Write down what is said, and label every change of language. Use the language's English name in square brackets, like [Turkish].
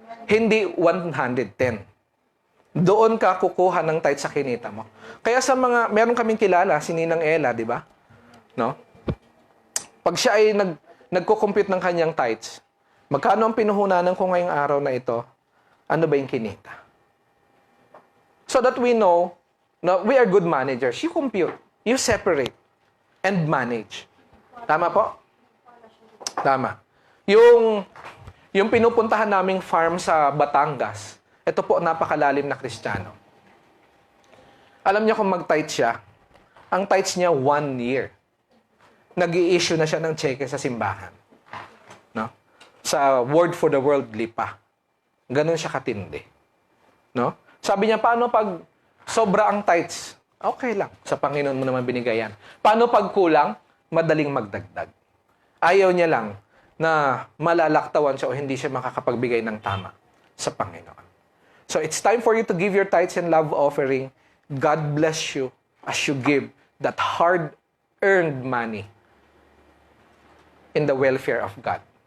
[Filipino] Hindi 110. Doon ka kukuha ng tithes sa kinita mo. Kaya sa meron kaming kilala, si Ninang Ella, di ba? No? Pag siya ay nagko-compute ng kanyang tithes, magkano ang pinuhunanan ko ngayong araw na ito? Ano ba yung kinita? [English] So that we know, no, we are good managers. You compute, you separate, and manage. [Filipino] Tama po? Tama. Yung pinupuntahan naming farm sa Batangas, ito po napakalalim na Kristiyano. Alam niya kung mag-tithe siya, ang tithes niya 1 year. Nag-i-issue na siya ng cheque sa simbahan. No? Sa Word for the Worldly pa. Ganun siya katindi. No? Sabi niya, paano pag sobra ang tithes? Okay lang. Sa Panginoon mo naman binigay yan. Paano pag kulang? Madaling magdagdag. Ayaw niya lang na malalaktawan siya o hindi siya makakapagbigay ng tama sa Panginoon. [English] So it's time for you to give your tithes and love offering. God bless you as you give that hard-earned money in the welfare of God.